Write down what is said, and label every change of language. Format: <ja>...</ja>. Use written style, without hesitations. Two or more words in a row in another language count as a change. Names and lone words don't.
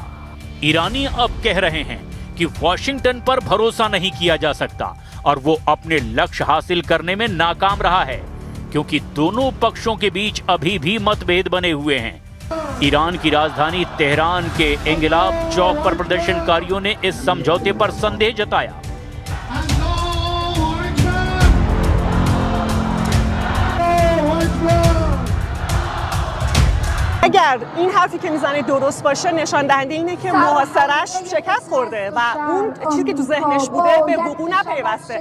<hi>ईरानी अब कह रहे हैं कि वॉशिंगटन पर भरोसा नहीं किया जा सकता और वो अपने लक्ष्य हासिल करने में नाकाम रहा है, क्योंकि दोनों पक्षों के बीच अभी भी मतभेद बने हुए हैं। ईरान की राजधानी तेहरान के इंगिलाब चौक पर प्रदर्शनकारियों ने इस समझौते पर संदेह जताया।</hi> <fa>اگر این حرفی که میزنه درست باشه نشان دهنده اینه که محاصره‌اش شکست خورده و اون چیزی که تو ذهنش بوده به وقوع نپیوسته.</fa>